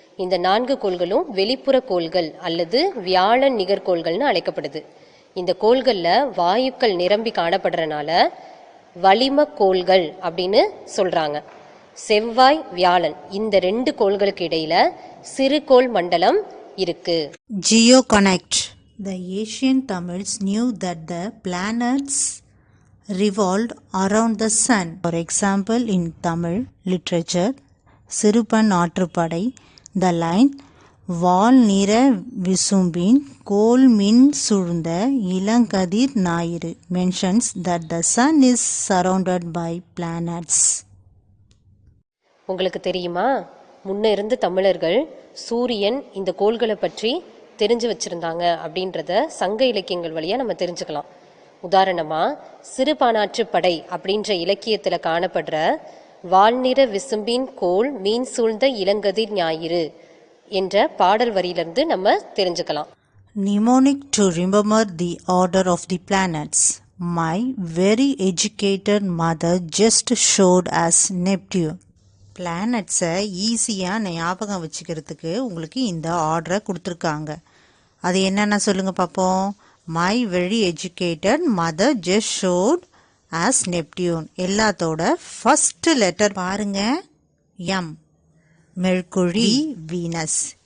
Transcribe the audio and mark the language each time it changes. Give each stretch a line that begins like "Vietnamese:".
Tamil: இந்த 4 கோள்களும் வெளிப்புற கோள்கள் அல்லது வியாழன் நிகர்கோள்கள்னு அழைக்கப்படுது. இந்த கோள்களில் வாயுக்கள் நிரம்பி காணப்படுறதுனால வளிம கோள்கள் அப்படின்னு சொல்றாங்க. செவ்வாய், வியாழன் இந்த 2 கோள்களுக்கு இடையில சிறுகோள் மண்டலம் இருக்கு.
English: Geo Connect. The ancient Tamils knew that the planets revolved around the sun. For example, in Tamil literature, Sirupan Aatruppadai, the line
Tamil: வால் நிற விசும்பின் கோல் மின் சூழ்ந்த இளங்கதிர் ஞாயிறு
English: mentions that the sun is surrounded by planets.
Tamil: உங்களுக்கு தெரியுமா, முன்ன இருந்த தமிழர்கள் சூரியன் இந்த கோள்களை பற்றி தெரிஞ்சு வச்சிருந்தாங்க அப்படின்றத சங்க இலக்கியங்கள் வழியா நம்ம தெரிஞ்சுக்கலாம். உதாரணமா சிறுபானாற்று படை அப்படின்ற இலக்கியத்துல காணப்படுற வால்நிற விசும்பின் கோல் மீன் சூழ்ந்த இளங்கதிர் ஞாயிறு என்ற பாடல் வரியிலிருந்து நம்ம தெரிஞ்சுக்கலாம்.
English: Mnemonic to remember the order of the planets. My very educated mother just showed us Neptune.
Tamil: பிளானட்ஸை ஈஸியாக ஞாபகம் வச்சுக்கிறதுக்கு உங்களுக்கு இந்த ஆர்டரை கொடுத்துருக்காங்க. அது என்னென்ன சொல்லுங்கள் பார்ப்போம்.
English: My very educated mother just showed us Neptune.
Tamil: எல்லாத்தோட ஃபஸ்ட்டு லெட்டர் பாருங்க. M mercury, Venus.